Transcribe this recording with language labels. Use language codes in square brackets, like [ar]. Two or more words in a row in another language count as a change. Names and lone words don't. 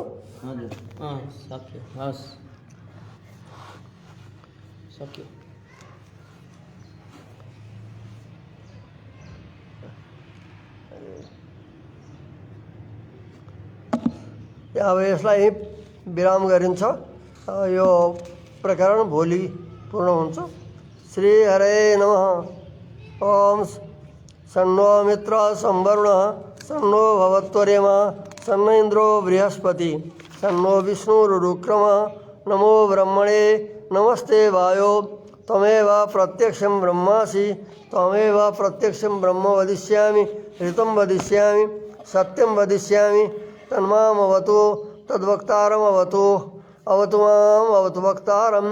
[ne] हजुर सक्यो, हस् सक्यो। अब यसलाई विराम गरिन्छ। यो प्रकरण भोलि पूर्ण हुन्छ। [sa] श्री हरे नमः। ओम सन्नो मित्र संवरुणः सन्नो भवत्वरेमा सन्न इंद्रो बृहस्पति सन्नो विष्णुरुक्रमः। नमो ब्रह्मणे नमस्ते वायो त्वमेव प्रत्यक्षं ब्रह्मासि त्वमेव प्रत्यक्षं ब्रह्म वदिष्यामि ऋतं वदिष्यामि सत्यं वदिष्यामि तन्मामवतु तद्वक्तारम् अवतु अवतु माम् अवतु वक्तारम्।